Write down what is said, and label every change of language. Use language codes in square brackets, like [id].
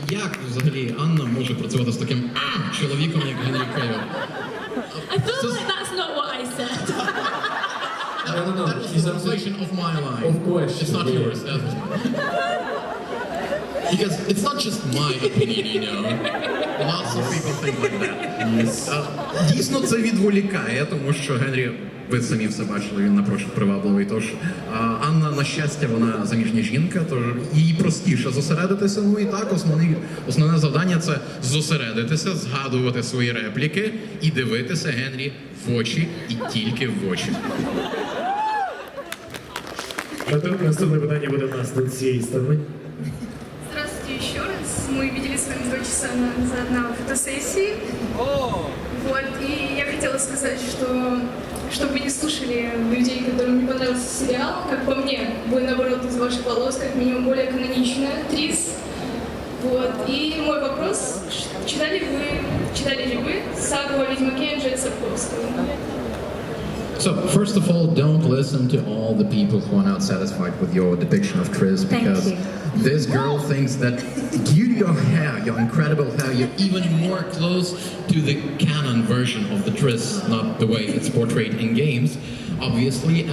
[uk] Як взагалі Анна може працювати з таким чоловіком, як Генрі Кейвіл? [en] I feel like that's not what I said. No. That was the translation of my line. Of course. It's not yours. That was because it's not just my opinion, you know. Lots of people think like that. [uk] Дійсно, це відволікає, тому що Генрі, ви самі все бачили, він напрочуд привабливий. Тож Анна, на щастя, вона заміжня жінка, тож їй простіше зосередитися. Ну і так, основне завдання – це зосередитися, згадувати свої репліки і дивитися Генрі в очі і тільки в очі. Наступне питання буде в нас з цієї сторони. [ru] Здравствуйте еще раз. Мы виделись с вами 2 часа назад на фотосессии. Вот, и я хотела сказать, что чтобы вы не слушали людей, которым не понравился сериал, как по мне, вы, наоборот, из ваших волос, как минимум, более каноничная Трис. Вот, и мой вопрос, читали ли вы сагу о Ведьмаке Анжея Сапковского? [en] So, first of all, don't listen to all the people who are not satisfied with your depiction of Triss, because this girl thinks that your hair, your incredible hair, you're even more close to the canon version of the Triss, not the way it's portrayed in games, obviously.